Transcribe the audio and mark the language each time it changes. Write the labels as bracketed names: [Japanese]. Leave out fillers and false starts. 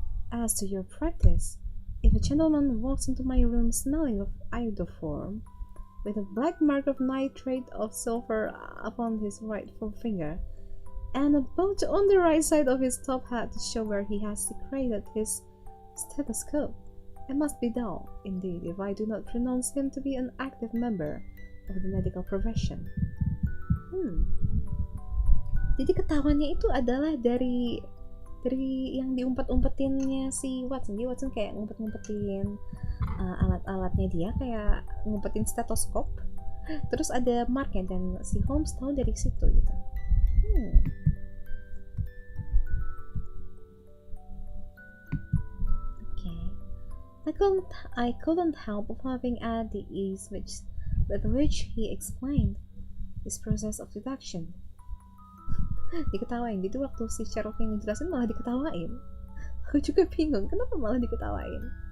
[English] As to your practice, if a gentleman walks into my room smelling of iodoform, with a black mark of nitrate of silver upon his right forefinger, and a bulge on the right side of his top hat to show where he has secreted his stethoscope, I must be dull, indeed, if I do not pronounce him to be an active member of the medical profession. [Indonesian] Jadi ketahuannya itu adalah dari yang diumpet-umpetinnya si Watson. Dia Watson kayak ngumpet-ngumpetin alat-alatnya dia, kayak ngumpetin stetoskop. Terus ada marknya dan si Holmes tahu dari situ gitu. [English] Okay. I couldn't help having at the ease with which he explained his process of deduction. [Indonesian] Diketawain, jadi waktu si Sherlock yang ngejelasin malah diketawain. Aku juga bingung, kenapa malah diketawain.